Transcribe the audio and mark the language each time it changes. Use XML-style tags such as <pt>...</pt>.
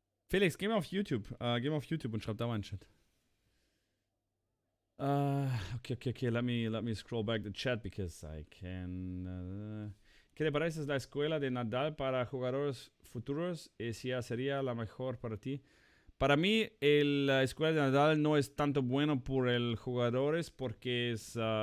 <de>Felix, geh mal auf YouTube. Geh mal auf YouTube und schreib da mal einen Chat.</de> <en>Okay. Let me scroll back the chat because I can.</en> <es>¿Qué te parece la escuela de Nadal para jugadores futuros? Si sería la mejor para ti. Para mí, la escuela de Nadal no es tanto bueno por el jugadores porque es.</es>